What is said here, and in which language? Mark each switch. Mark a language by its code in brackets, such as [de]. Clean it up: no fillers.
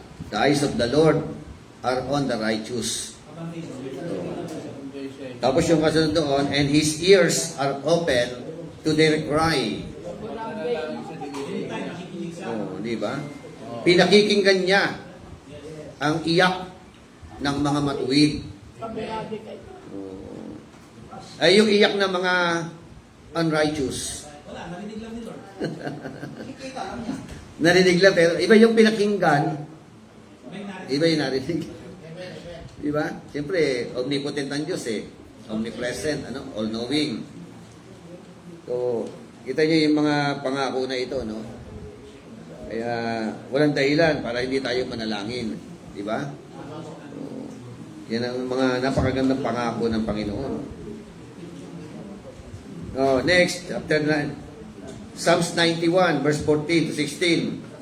[en] The eyes of the Lord are on the righteous. [tl] Kabantay siya. Tapos yung kasunod doon, [en] and his ears are open to their cry. [tl] Anytime nakikinig siya. Oh, di ba? Pinakikinggan niya ang iyak ng mga matuwid. Favorable kayo. Oh. Ay yung iyak ng mga unrighteous. Wala, narinig lang ni Lord. Nakikita lang niya. Narinig lang, pero iba yung pinakinggan, May narinig. iba yung narinig. Di ba? Siyempre, omnipotent ang Diyos eh. [en] Omnipresent, all-knowing. [tl] So, kita niyo yung mga pangako na ito, no? Kaya, walang dahilan para hindi tayo manalangin. Di ba? So, yan ang mga napakagandang pangako ng Panginoon. [en] Oh, next, chapter 9. Psalms 91, verse 14 to 16.